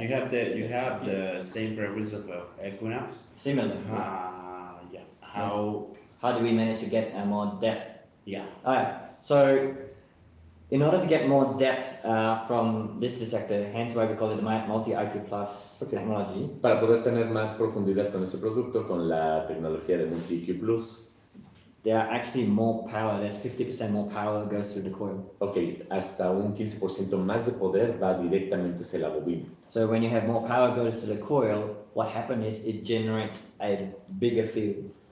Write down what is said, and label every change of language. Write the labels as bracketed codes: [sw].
[en] You have the same frequency of Equinox. Similar. Yeah. How How do we manage to get more depth? yeah. Alright, so in order to get more depth from this detector, hence why we call it the multi-IQ Plus Okay. technology, [es] Para poder tener más profundidad con este producto, con la tecnología de Multi-IQ Plus, [en] there are actually more power. There's 50% more power that goes through the coil. [es] ok, hasta un 15% más de poder va directamente hacia la bobina. [en] So when you have more power goes to the coil, what happens is it generates a bigger field.